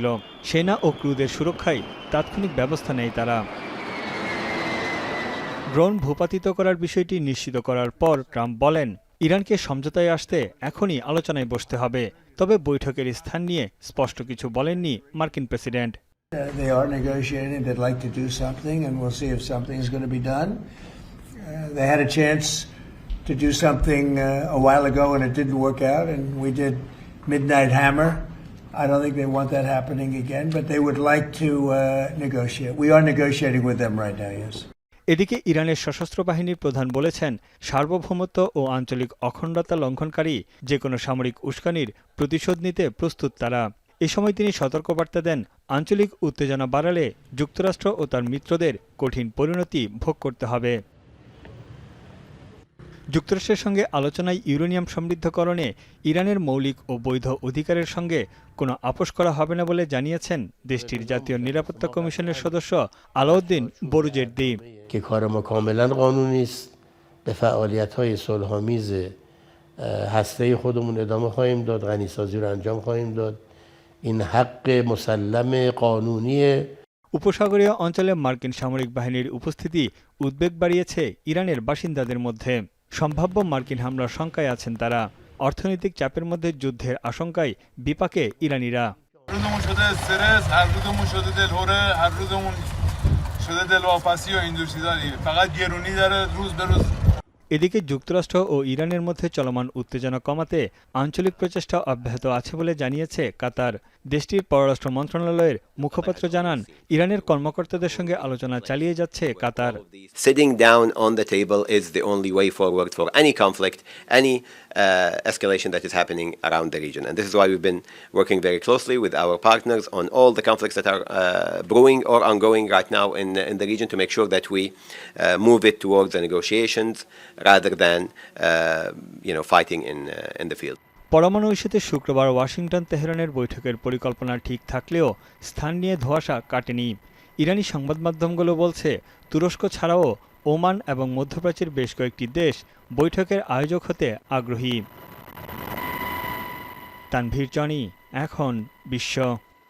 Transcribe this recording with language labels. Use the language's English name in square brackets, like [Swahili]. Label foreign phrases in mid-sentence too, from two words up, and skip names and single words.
[Bangla] সেনা ও ক্রুদের সুরক্ষায় তাৎক্ষণিক ব্যবস্থা নেয় তারা। ড্রোন ভূপাতিত করার বিষয়টি নিশ্চিত করার পর ট্রাম্প বলেন, ইরানকে সমঝোতায় আসতে এখনই আলোচনায় বসতে হবে। তবে বৈঠকের স্থান নিয়ে স্পষ্ট কিছু বলেননি মার্কিন প্রেসিডেন্ট। [English] They are negotiating. They'd like to do something, and we'll see if something is going to be done. They had a chance to do something a while ago, and it didn't work out, and we did Midnight Hammer. I don't think they want that happening again, but they would like to negotiate. We are negotiating with them right now, yes. [Bangla] এদিকে ইরানের সশস্ত্র বাহিনীর প্রধান বলেছেন, সার্বভৌমত্ব ও আঞ্চলিক অখণ্ডতা লঙ্ঘনকারী যে কোনো সামরিক উস্কানির প্রতিশোধ নিতে প্রস্তুত তারা। এ সময় তিনি সতর্কবার্তা দেন, আঞ্চলিক উত্তেজনা বাড়ালে যুক্তরাষ্ট্র ও তার মিত্রদের কঠিন পরিণতি ভোগ করতে হবে। যুক্তরাষ্ট্রের সঙ্গে আলোচনায় ইউরেনিয়াম সমৃদ্ধকরণে ইরানের মৌলিক ও বৈধ অধিকারের সঙ্গে কোনো আপোষ করা হবে না বলে জানিয়েছেন দেশটির জাতীয় নিরাপত্তা কমিশনের সদস্য আলাউদ্দিন বুরুজের্দি। [Persian] که کار ما کاملا قانونی است به فعالیت‌های صلح‌آمیز هسته خودمون ادامه خواهیم داد غنیسازی رو انجام خواهیم داد این حق مسلم قانونیه [Bangla] উপসাগরীয় অঞ্চলে মার্কিন সামরিক বাহিনীর উপস্থিতি উদ্বেগ বাড়িয়েছে ইরানের বাসিন্দাদের মধ্যে। সম্ভাব্য মার্কিন হামলার শঙ্কায় আছেন তারা। অর্থনৈতিক চাপের মধ্যে যুদ্ধের আশঙ্কায় বিপাকে ইরানিরা। এদিকে যুক্তরাষ্ট্র ও ইরানের মধ্যে চলমান উত্তেজনা কমাতে আঞ্চলিক প্রচেষ্টা অব্যাহত আছে বলে জানিয়েছে কাতার। দেশটির পররাষ্ট্র মন্ত্রণালয়ের মুখপাত্র জানান, ইরানের কর্মকর্তাদের সঙ্গে আলোচনা চালিয়ে যাচ্ছে কাতার। [English] Sitting down on the table is the only way forward for any conflict, any escalation that is happening around the region. And this is why we've been working very closely with our partners on all the conflicts that are brewing or ongoing right now in the region to make sure that we move it towards the negotiations rather than fighting in the field. [Bangla] পরমাণু ইস্যুতে শুক্রবার ওয়াশিংটন তেহরানের বৈঠকের পরিকল্পনা ঠিক থাকলেও স্থান নিয়ে ধোঁয়াশা কাটেনি। ইরানি সংবাদ মাধ্যমগুলো বলছে, তুরস্ক ছাড়াও ওমান এবং মধ্যপ্রাচ্যের বেশ কয়েকটি দেশ বৈঠকের আয়োজক হতে আগ্রহী। তানভীর জনি, এখন বিশ্ব।